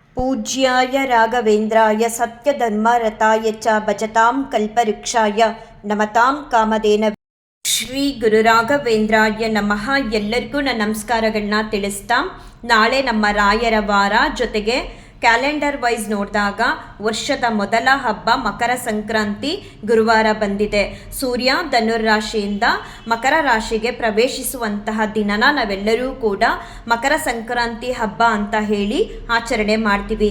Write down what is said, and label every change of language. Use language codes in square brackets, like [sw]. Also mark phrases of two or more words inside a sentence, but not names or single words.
[sa] पूज्याय राघवेन्द्राय सत्यधर्मरताय च भजतां कल्पवृक्षाय नमतां कामधेनವೇ. ಶ್ರೀ ಗುರು ರಾಘವೇಂದ್ರಾಯ ನಮಃ. [kn] ಎಲ್ಲರಿಗೂ ನನ್ನ ನಮಸ್ಕಾರಗಳನ್ನ ತಿಳಿಸ್ತಾ, ನಾಳೆ ನಮ್ಮ ರಾಯರ ವಾರ, ಜೊತೆಗೆ [en] calendar wise [kn] ನೋಡಿದಾಗ ವರ್ಷದ ಮೊದಲ ಹಬ್ಬ ಮಕರ ಸಂಕ್ರಾಂತಿ ಗುರುವಾರ ಬಂದಿದೆ. ಸೂರ್ಯ ಧನುರಾಶಿಯಿಂದ ಮಕರ ರಾಶಿಗೆ ಪ್ರವೇಶಿಸುವಂತಹ ದಿನನ ನಾವೆಲ್ಲರೂ ಕೂಡ ಮಕರ ಸಂಕ್ರಾಂತಿ ಹಬ್ಬ ಅಂತ ಹೇಳಿ ಆಚರಣೆ ಮಾಡ್ತೀವಿ.